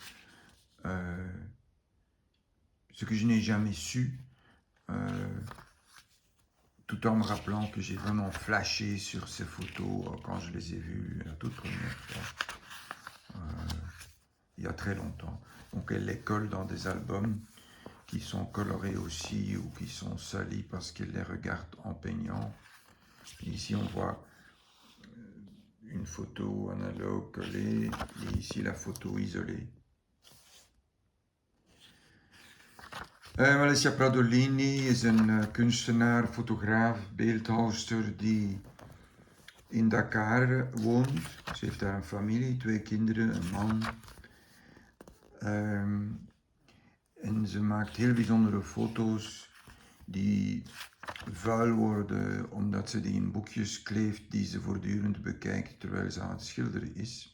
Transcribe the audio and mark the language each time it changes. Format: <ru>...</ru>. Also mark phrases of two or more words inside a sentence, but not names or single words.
<fr>Ce que je n'ai jamais su, tout en me rappelant que j'ai vraiment flashé sur ces photos quand je les ai vues la toute première fois, il y a très longtemps. Donc elle les colle dans des albums qui sont colorés aussi ou qui sont salis parce qu'elle les regarde en peignant. Et ici on voit une photo analogue collée et ici la photo isolée.</fr> <nl>Alecia Pradolini is een kunstenaar, fotograaf, beeldhouwster die in Dakar woont. Ze heeft daar een familie, 2 kinderen, een man. En ze maakt heel bijzondere foto's die vuil worden omdat ze die in boekjes kleeft die ze voortdurend bekijkt terwijl ze aan het schilderen is.</nl>